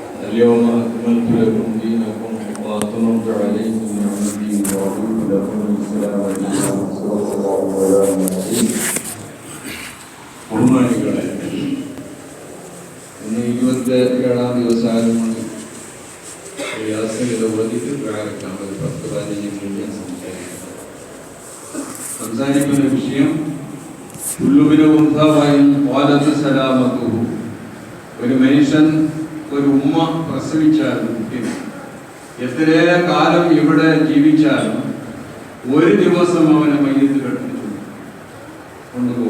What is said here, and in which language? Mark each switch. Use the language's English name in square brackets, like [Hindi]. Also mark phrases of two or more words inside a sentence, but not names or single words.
[Arabic] اليوم أكملت لكم دينكم وأتممت عليكم نعمتي ورضيت لكم الإسلام دينا صلى الله عليه وسلم. [Malayalam] ബഹുമാനികളെ, ഇന്ന് 27-ാം ദിവസമായതുകൊണ്ട് പ്രയാസങ്ങൾ ഓതിട്ട് പ്രാരംഭിക്കാം. ഒരു 10-15 മിനിറ്റ് സംസാരിക്കുന്ന വിഷയം ഒരു മനുഷ്യൻ, ഒരു ഉമ്മ പ്രസവിച്ചാലും എത്ര കാലം ഇവിടെ ജീവിച്ചാലും ഒരു ദിവസം അവനെ മയ്യത്ത് കെട്ടിച്ചു കൊണ്ടുപോകും.